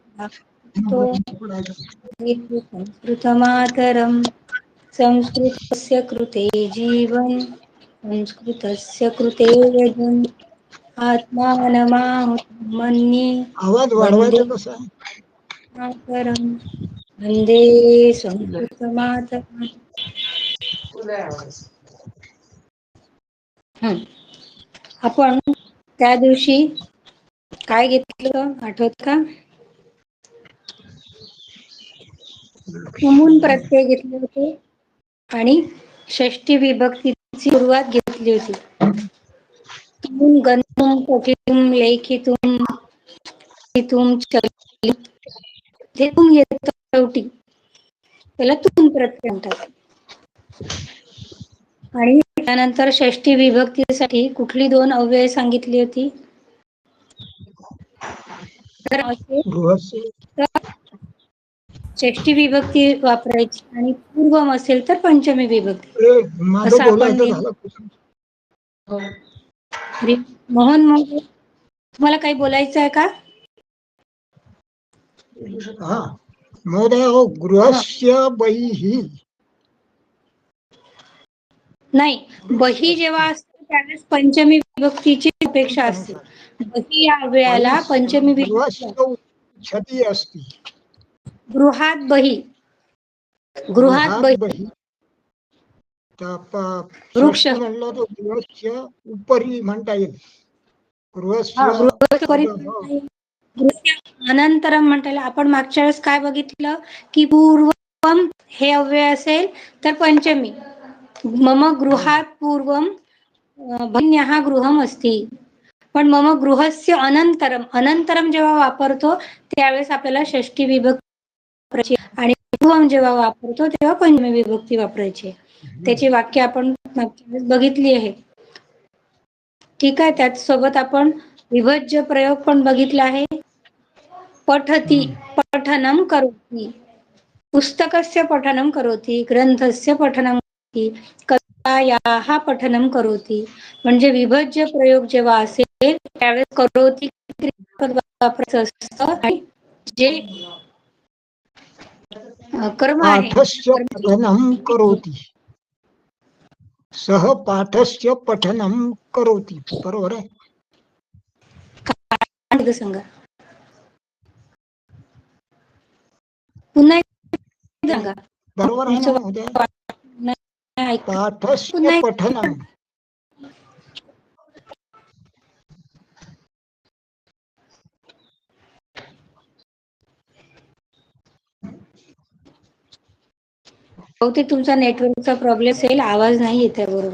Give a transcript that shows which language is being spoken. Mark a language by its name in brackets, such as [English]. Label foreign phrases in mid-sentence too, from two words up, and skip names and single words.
[Sanskrit] संस्कृतमातरम् संस्कृतस्य कृते जीवन् संस्कृतस्य कृते यजन् आत्मानमाहुतं मन्ये [Marathi] आवाज वन्दे वाढवायचा कसा? [Sanskrit] मातरम् वन्दे संस्कृतमातरम्. [Marathi] आपण त्या दिवशी काय घेतलं आठवत का? तुमून प्रत्यय घेतले होते आणि षष्टी विभक्तीची सुरुवात घेतली होती. [Sanskrit] तुम गंतुम पठितुम लेखितुम तुम [Marathi] शेवटी त्याला तुम प्रत्यय म्हणतात. आणि त्यानंतर षष्टी विभक्तीसाठी कुठली दोन अव्यय सांगितली होती? तर गृहस्य षष्टी विभक्ती वापरायची आणि पूर्वम असेल तर पंचमी विभक्ती. माझं असं आपण बोलायचं झालं. मोहन महोदय, तुम्हाला काही बोलायचं आहे का? हा महोदय, हो [Sanskrit] गृहस्य बहिः. [Marathi] नाही, बही जेव्हा असते त्यावेळेस पंचमी विभक्तीची अपेक्षा असते. बही या अव्ययाला पंचमी विभक्ती [Sanskrit] गृहस्य उच्चती अस्ति. [Marathi] गृहात बही. गृहात गृहात बही बहिः. वृक्ष. षष्टी म्हणलं तर [Sanskrit] गृहस्य उपरी [Marathi] म्हणता येईल. गृहस्य अनंतरम म्हणता येईल. आपण मागच्या वेळेस काय बघितलं की पूर्वम हे अव्यय असेल तर पंचमी. [Sanskrit] मम गृहात पूर्वम भन्यः गृहम अस्ति. [Marathi] पण [Sanskrit] मम गृहस्य अनंतरम, अनंतरम [Marathi] जेव्हा वापरतो त्यावेळेस आपल्याला षष्टी विभक्ती वापरायची आणि पूर्वम जेव्हा वापरतो तेव्हा पंचमी विभक्ती वापरायची. त्याची वाक्य आपण बघितली आहे. ठीक आहे. त्याच सोबत आपण विभज्य प्रयोग पण बघितला आहे. [Sanskrit] पठती, पठनम करोति, पुस्तकस्य पठनम करोति, ग्रंथस्य पठनम करोति, कथायाः पठनम करोति. [Marathi] म्हणजे विभज्य प्रयोग जेव्हा असेल त्यावेळेस करोति वापरायचं असतं आणि जे कर्म आहे [Sanskrit] पाठस्य पठनं करोति. सह पाठस्य पठनं करोति. [Marathi] बरोबर आहे. सांगा पुन्हा सांगा. बरोबर आहे ना महोदय? पाठस्य पुन्हा पठनं. बहुतेक तुमचा नेटवर्कचा प्रॉब्लेम असेल, आवाज नाही येत आहे बरोबर.